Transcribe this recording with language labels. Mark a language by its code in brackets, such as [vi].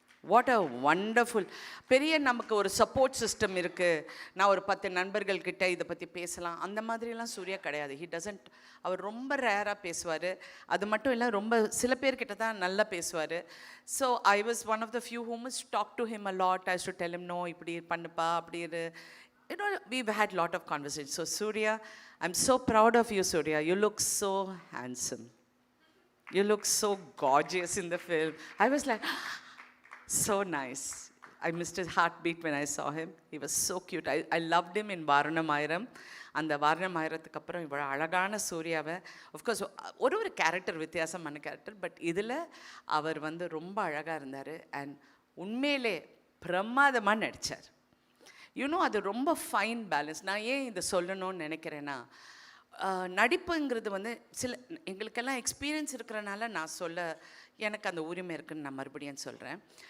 [en] What a wonderful. [ta] பெரிய நமக்கு ஒரு சப்போர்ட் சிஸ்டம் இருக்குது, நான் ஒரு 10 நண்பர்கள்கிட்ட இதை பற்றி பேசலாம், அந்த மாதிரிலாம் சூர்யா கிடையாது. [en] He doesn't. [ta] அவர் ரொம்ப ரேராக பேசுவார். அது மட்டும் இல்லை, ரொம்ப சில பேர்கிட்ட தான் நல்லா பேசுவார். [en] So I was one of the few humans talk to him a lot. I to tell him no, [ta] இப்படி பண்ணுப்பா, அப்படி இரு. [en] We've had lot of conversations. So Surya, I'm so proud of you, Surya. You look so handsome. You look so gorgeous in the film. I was like, so nice. I missed his heartbeat when I saw him. He was so cute. I loved him in Varanamayiram. [ta] அந்த வாரணமாயிரத்துக்கு அப்புறம் இவ்வளோ அழகான சூர்யாவை, of course ஒரு character வித்தியாசமான character, but இதில் அவர் வந்து ரொம்ப அழகாக இருந்தார். அண்ட் உண்மையிலே பிரமாதமாக நடித்தார். அது ரொம்ப ஃபைன் பேலன்ஸ். நான் ஏன் இதை சொல்லணும்னு நினைக்கிறேன்னா, நடிப்புங்கிறது வந்து எங்களுக்கெல்லாம் எக்ஸ்பீரியன்ஸ் இருக்கிறனால நான் எனக்கு அந்த உரிமை இருக்குதுன்னு நான் மறுபடியும் சொல்கிறேன்.